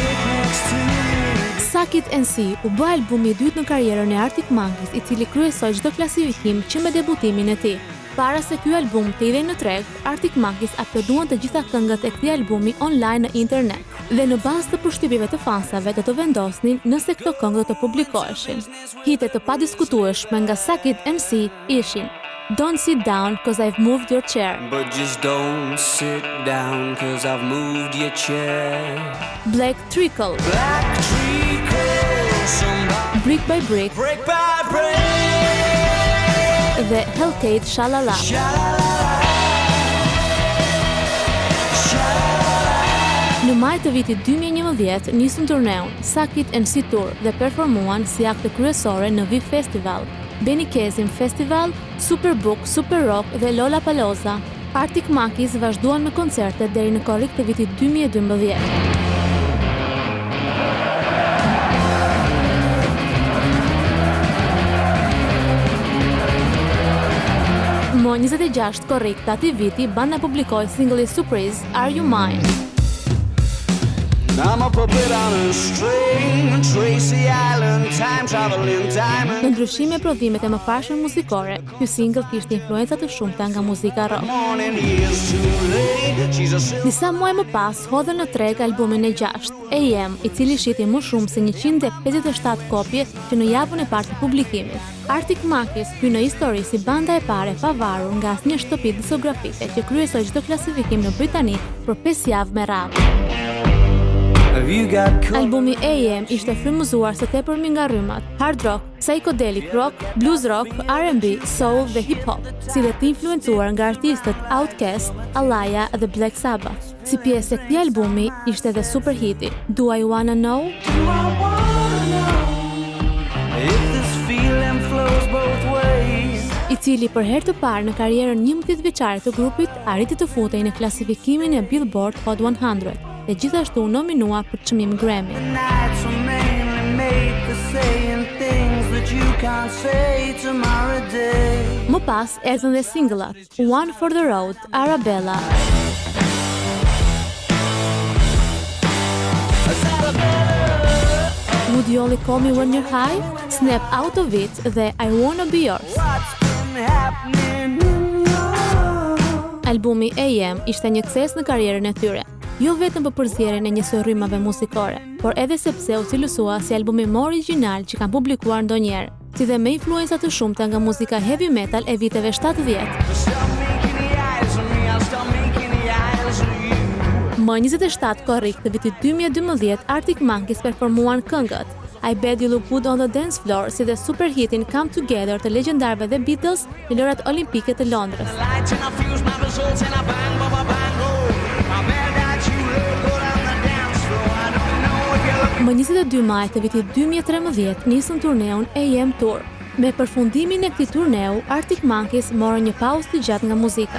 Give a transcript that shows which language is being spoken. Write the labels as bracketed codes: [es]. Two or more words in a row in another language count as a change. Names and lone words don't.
[sq] Suck It and See u bë albumi i dytë në karrierën e Arctic Monkeys, i cili kryesoi çdo klasifikim që me debutimin e tij. Para se ky album të hidhej në treg, Arctic Monkeys uploaduan të gjitha këngët e këtij albumi online në internet dhe në bazë të përshtypjeve të fansave do të vendosnin nëse këto këngë do të publikoheshin. Hitet të padiskutueshme nga Suck It and See ishin Don't Sit Down 'Cause I've Moved Your Chair, [en] But just don't sit down 'cause I've moved your chair. [sq] Black Trickle, [en] Black treacle, somebody [sq] Brick by Brick [en] brick by brick. [sq] dhe Hellcat Shalala. Në maj të vitit 2011 nisën turneun Suck It and See Tour dhe performuan si akte kryesore në Viv Festival, Benny Kezim Festival, Superbook, Super Rock dhe Lollapalooza. Arctic Monkeys vazhduan me koncerte deri në korrik të vitit 2012. Më 26 korrik të atij viti, banda publikoi singli Surprise, Are You Mine? [en] I'm a puppet on a string, Tracy Island, time traveling diamond. [sq] Në ndryshim me prodhimet e mëparshme muzikore, ky single kishte influenca të shumta nga muzika rock. [en] Morning is too late. She's a [sq] Disa muaj më pas, hodhën në treg albumin e 6, AM, i cili shiti më shumë se 157 kopje që në javën e parë të publikimit. Arctic Monkeys hyn në histori si banda e parë e pavarur nga asnjë shtëpi diskografike që kryesoi çdo klasifikim në Britani për 5 javë me radhë. [en] Have you got [sq] Albumi AM ishte frymëzuar së tepërmi nga rrymat [en] hard rock, psychedelic rock, blues rock, [sq] R&B, soul dhe [en] hip hop, [sq] si dhe të influencuar nga artistët Outkast, Alaya dhe Black Sabbath. Si pjesë e këtij albumi ishte edhe super hiti Do I Wanna Know? [en] if this feeling flows both ways? [sq] I cili për herë të parë në karrierën 11 vjeçare të grupit arriti të futej në klasifikimin e Billboard Hot 100 dhe gjithashtu nominua për çmim Grammy. [en] Nights were mainly made for saying things that you can't say tomorrow day. [sq] Më pas erdhën dhe singullat One for the Road, Arabella, Would You Only Call Me When You're High, Snap Out of It dhe I Wanna Be Yours. [en] What's been happening in your... [sq] Albumi AM ishte një sukses në karrierën e tyre, jo vetëm për përzierjen e njësoj rrymave muzikore, por edhe sepse u cilësua si albumi më origjinal që kanë publikuar ndonjëherë, si dhe me influenca të shumta nga muzika [en] heavy metal [sq] e viteve 70. [en] Stop making the eyes on me, I'll stop making the eyes on you. [sq] Më 27 korrik të vitit 2012, Arctic Monkeys performuan këngët I Bet You Look Good on the Dance Floor si dhe super hitin Come Together të legjendarëve dhe Beatles në lojrat olimpike të Londrës. [en] Lights and I fuse my results and I bang, bang, bang, oh. I bet that you look good on the dance floor. I don't know if you're looking. [sq] Më 22 maj të vitit 2013 nisën turneun AM Tour. Me përfundimin e këtij turneu, Arctic Monkeys morën një pauzë të gjatë nga muzika.